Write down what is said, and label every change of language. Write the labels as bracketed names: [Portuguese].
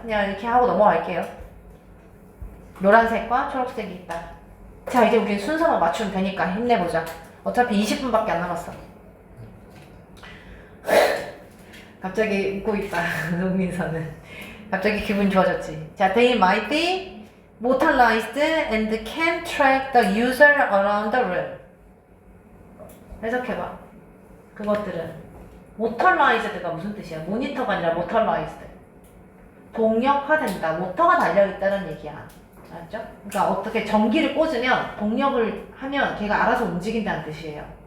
[Korean] 그냥 이렇게 하고 넘어갈게요. 노란색과 초록색이 있다. 자, 이제 우리 순서만 맞추면 되니까 힘내보자. 어차피 20분밖에 안 남았어. 갑자기 웃고 있다. 농민서는 갑자기 기분 좋아졌지. 자, [English] they might be motorized and can track the user around the room. [Korean] 해석해봐. 그것들은 motorized가 무슨 뜻이야? 모니터가 아니라 motorized. 동력화된다. 모터가 달려있다는 얘기야. 알았죠? 그러니까 어떻게 전기를 꽂으면 동력을 하면 걔가 알아서 움직인다는 뜻이에요.